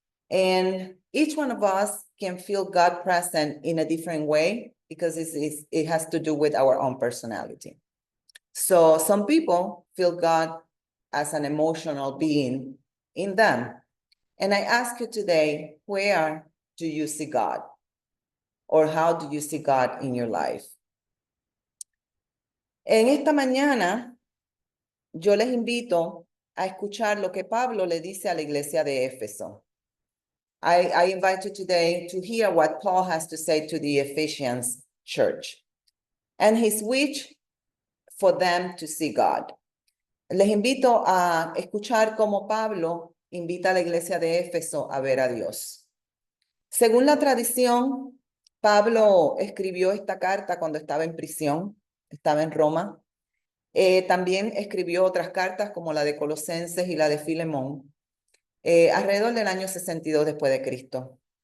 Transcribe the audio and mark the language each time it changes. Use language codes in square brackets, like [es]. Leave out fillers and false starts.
[en] And each one of us can feel God present in a different way because it has to do with our own personality. So some people feel God as an emotional being in them. And I ask you today, where do you see God? Or how do you see God in your life? [es] En esta mañana, yo les invito a escuchar lo que Pablo le dice a la iglesia de Éfeso. [en] I invite you today to hear what Paul has to say to the Ephesians church and his wish for them to see God. [es] Les invito a escuchar cómo Pablo invita a la iglesia de Éfeso a ver a Dios. Según la tradición, Pablo escribió esta carta cuando estaba en prisión, estaba en Roma. También escribió otras cartas como la de Colosenses y la de Filemón, alrededor del año 62 después de Cristo.